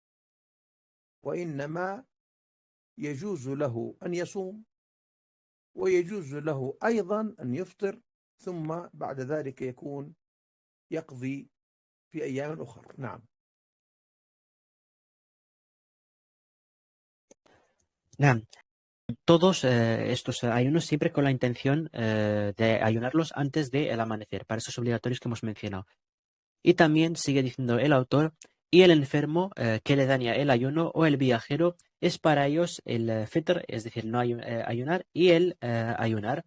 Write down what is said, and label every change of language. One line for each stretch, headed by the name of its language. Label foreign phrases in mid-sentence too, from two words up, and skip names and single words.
Arabic: وإنما يجوز له أن يصوم ويجوز له أيضا أن يفطر، ثم بعد ذلك يكون يقضي في أيام أخرى. نعم. نعم.
Spanish: Todos estos ayunos siempre con la intención de ayunarlos antes del amanecer, para esos obligatorios que hemos mencionado. Y también sigue diciendo el autor, y el enfermo que le daña el ayuno o el viajero es para ellos el fitr, es decir, no ayunar, y el ayunar.